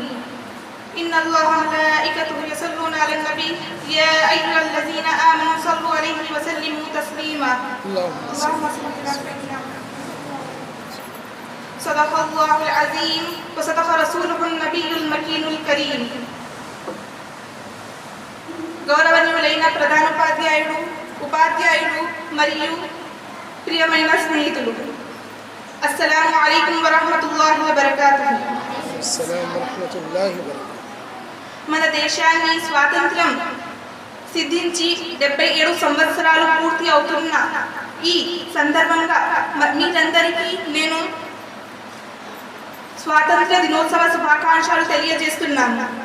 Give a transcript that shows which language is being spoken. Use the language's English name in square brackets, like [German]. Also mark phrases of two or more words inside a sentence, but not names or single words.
[Arabic] إن الله وملائكته يصلون على النبي يا أيها الذين آمنوا صلوا عليه وسلموا تسليما. اللهم صل على سيدنا صدق الله العظيم وصدق رسوله النبي المكين الكريم. [Telugu] గౌరవనీయులైన ఉపాధ్యాయులు మరియు ప్రియమైన స్నేహితులు, [Arabic] السلام عليكم ورحمة الله وبركاته. [Telugu] మన దేశాన్ని స్వాతంత్ర్యం సిద్ధించి 77 సంవత్సరాలు పూర్తి అవుతున్న ఈ సందర్భంగా మీరందరికీ నేను స్వాతంత్ర దినోత్సవ శుభాకాంక్షలు తెలియజేస్తున్నాను.